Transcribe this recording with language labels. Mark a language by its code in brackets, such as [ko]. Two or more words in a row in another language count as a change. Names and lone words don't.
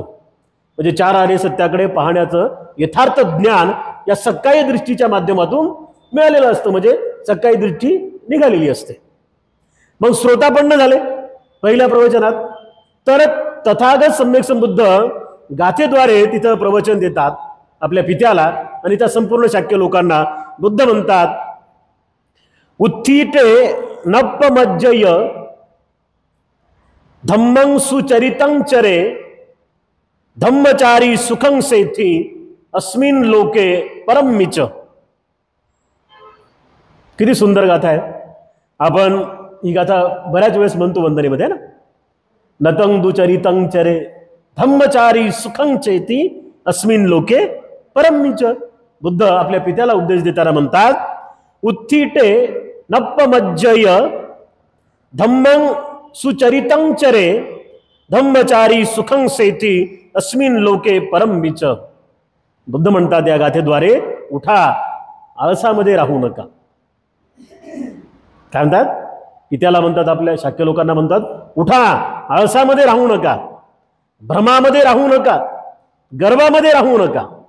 [mr] म्हणजे चार आर्य सत्याकडे पाहण्याचं यथार्थ ज्ञान या सकाळी दृष्टीच्या माध्यमातून मिळालेलं असतं, म्हणजे सकाळी दृष्टी निघालेली असते. मग श्रोतापन्न झाले पहिल्या प्रवचनात, तर तथागत सम्यक संबुद्ध गाथेद्वारे तिथं प्रवचन देतात आपल्या पित्याला आणि त्या संपूर्ण शाक्य लोकांना. बुद्ध म्हणतात, [pi] उत्थिते नप्पमज्जय धम्मं सुचरितं चरे धम्मचारी सुखं सेथी अस्मिन लोके परमिच. [mr] किती सुंदर गाथा आहे. आपण ही गाथा बऱ्याच वेळेस म्हणतो वंदनेमध्ये ना. [pi] नतं दुचरितं चरे धम्मचारी सुखं चेती अस्मिन लोके परमिच. [mr] बुद्ध आपल्या पित्याला उपदेश देताना म्हणतात, [pi] उत्थिटे नप्पमज्जय धम्मं सुचरितं चरे धम्मचारी सुखं सेती अस्मिन लोके परमिच. [mr] बुद्ध म्हणतात या गाथेद्वारे, उठा, आळसामध्ये राहू नका. काय म्हणतात? पित्याला म्हणतात, आपल्या शाक्य लोकांना म्हणतात, उठा, आळसामध्ये राहू नका, भ्रमामध्ये राहू नका, गर्वामध्ये राहू नका.